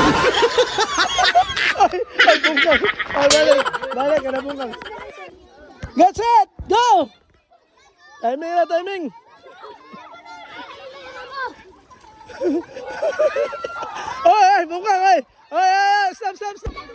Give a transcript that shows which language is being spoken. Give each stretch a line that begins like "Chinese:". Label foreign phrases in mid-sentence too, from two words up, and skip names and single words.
Filipino: Ay, bungkang! Ay, balik ka na bungkang.
English: Get set! Go!
Filipino: Timing na, timing! Ay, bungkang! Ay, stop!